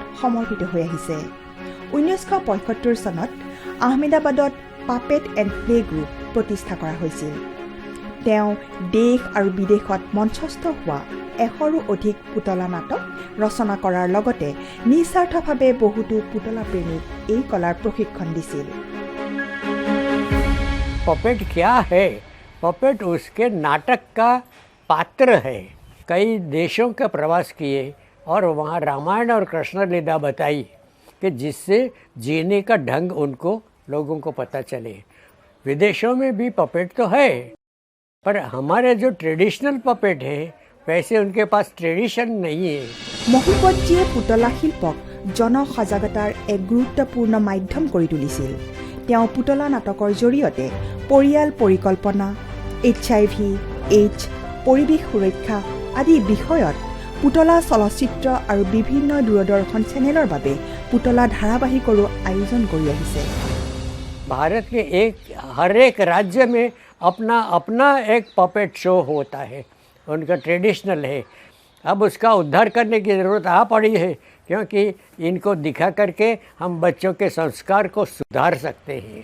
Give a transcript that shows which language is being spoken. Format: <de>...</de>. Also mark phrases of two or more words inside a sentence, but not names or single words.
<as>সমৰ্পিত হৈ আহিছে ১৯৭৫ চনত আহমেদাবাদত পাপেট এণ্ড প্লে গ্ৰুপ প্ৰতিষ্ঠা কৰা হৈছিল তেওঁ দেশ আৰু বিদেশত মঞ্চস্থ হোৱা ১০০ৰো অধিক পুতলা নাটক ৰচনা কৰাৰ লগতে নিস্বাৰ্থভাৱে বহুতো পুতলা প্ৰেমীক এই কলাৰ প্ৰশিক্ষণ দিছিল</as> <hi>पपेट क्या है पपेट उसके नाटक का पात्र है कई देशों का प्रवास किए और वहाँ रामायण और कृष्ण लीला बताई कि जिससे जीने का ढंग उनको लोगों को पता चले विदेशों में भी पपेट तो है पर हमारे जो ट्रेडिशनल पपेट है वैसे उनके पास ट्रेडिशन नहीं है</hi> <as>মহিপতজীয়ে পুতলা শিল্পক জনসজাগতাৰ এক গুৰুত্বপূৰ্ণ মাধ্যম কৰি তুলিছিল তেওঁ পুতলা নাটকৰ জৰিয়তে পৰিয়াল পৰিকল্পনা HIV AIDS পৰিৱেশ সুৰক্ষা আদি বিষয়ত পুতলা চলচ্চিত্ৰ আৰু বিভিন্ন দূৰদৰ্শন চেনেলৰ বাবে পুতলা ধাৰাবাহিকৰো আয়োজন কৰি আহিছে</as> <hi>भारत के हर एक राज्य में अपना अपना एक पपेट शो होता है उनका ट्रेडिशनल है अब उसका उद्धार करने की ज़रूरत आ पड़ी है क्योंकि इनको दिखा करके हम बच्चों के संस्कार को सुधार सकते हैं</hi>